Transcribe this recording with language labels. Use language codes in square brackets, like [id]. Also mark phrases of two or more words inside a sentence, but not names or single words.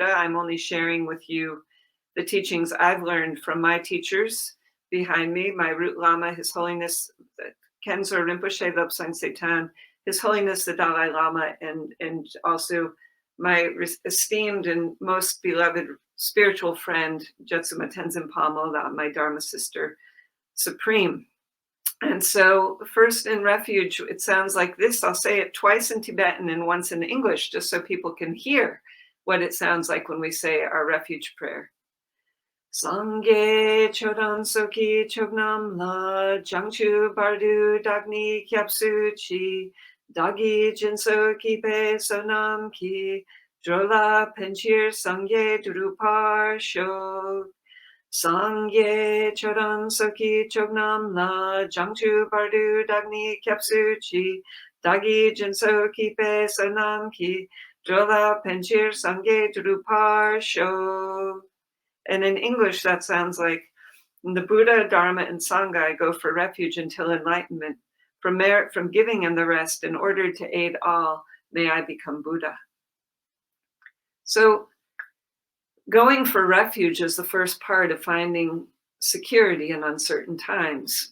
[en] I'm only sharing with you the teachings I've learned from my teachers behind me, my root Lama, His Holiness Khenso Rinpoche Lobsang Setan, His Holiness the Dalai Lama, and also my esteemed and most beloved spiritual friend, Jetsuma Tenzin Palmo, my Dharma sister supreme. And so first in refuge, it sounds like this. I'll say it twice in Tibetan and once in English, just so people can hear what it sounds like when we say our refuge prayer. [bo] སངས་རྒྱས་ཆོས་དང་ཚོགས་ཀྱི་མཆོག་རྣམས་ལ། བྱང་ཆུབ་བར་དུ་བདག་ནི་སྐྱབས་སུ་མཆི། བདག་གིས་སྦྱིན་སོགས་བགྱིས་པའི་བསོད་ནམས་ཀྱིས། འགྲོ་ལ་ཕན་ཕྱིར་སངས་རྒྱས་འགྲུབ་པར་ཤོག། སངས་རྒྱས་ཆོས་དང་ཚོགས་ཀྱི་མཆོག་རྣམས་ལ། བྱང་ཆུབ་བར་དུ་བདག་ནི་སྐྱབས་སུ་མཆི། བདག་གིས་སྦྱིན་སོགས་བགྱིས་པའི་བསོད་ནམས་ཀྱིས། འགྲོ་ལ་ཕན་ཕྱིར་སངས་རྒྱས་འགྲུབ་པར་ཤོག. [en] And in English, that sounds like, the Buddha, Dharma, and Sangha go for refuge until enlightenment. From merit, from giving and the rest, in order to aid all, may I become Buddha. So going for refuge is the first part of finding security in uncertain times.